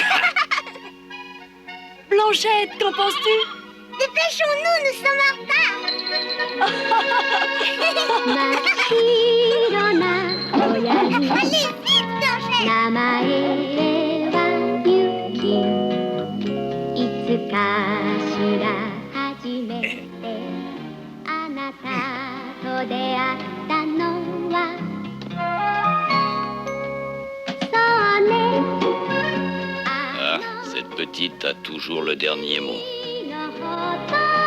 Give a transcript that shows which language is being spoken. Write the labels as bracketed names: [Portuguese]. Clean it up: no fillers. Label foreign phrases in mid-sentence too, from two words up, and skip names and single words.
[French] Blanchette, qu'en penses-tu? Dépêchons-nous, nous sommes en retard. Allez, vite, Blanchette! [Japanese] 昔が初めてあなたと出会ったのはそうね [French] Ah, cette petite a toujours le dernier mot. のほと